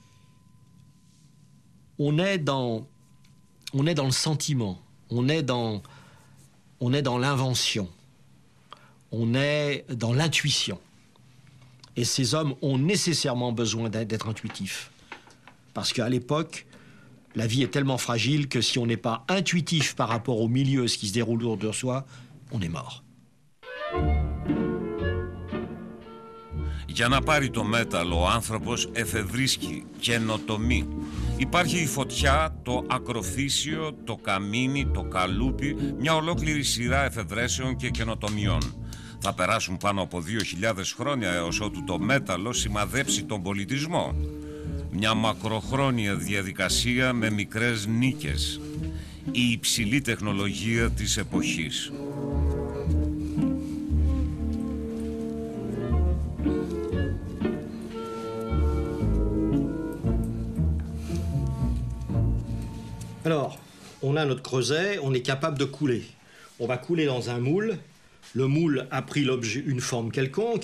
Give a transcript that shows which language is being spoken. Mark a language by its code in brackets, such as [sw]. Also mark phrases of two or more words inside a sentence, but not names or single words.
[fr] On est dans le sentiment, on est dans l'invention, on est dans l'intuition. Et ces hommes ont nécessairement besoin d'être intuitifs. Parce qu'à l'époque, la vie est tellement fragile que si on n'est pas intuitif par rapport au milieu, ce qui se déroule autour de soi, on est mort. [el] Για να πάρει το μέταλλο, ο άνθρωπος εφευρίσκει, καινοτομεί. Υπάρχει η φωτιά, το ακροφύσιο, το καμίνι, το καλούπι, μια ολόκληρη σειρά εφευρέσεων και καινοτομιών. Θα περάσουν πάνω από 2.000 χρόνια έως ότου το μέταλλο σημαδέψει τον πολιτισμό. Μια μακροχρόνια διαδικασία με μικρές νίκες. Η υψηλή τεχνολογία της εποχής. [fr] Alors, on a notre creuset, on est capable de couler. On va couler dans un moule. Le moule a pris une forme quelconque.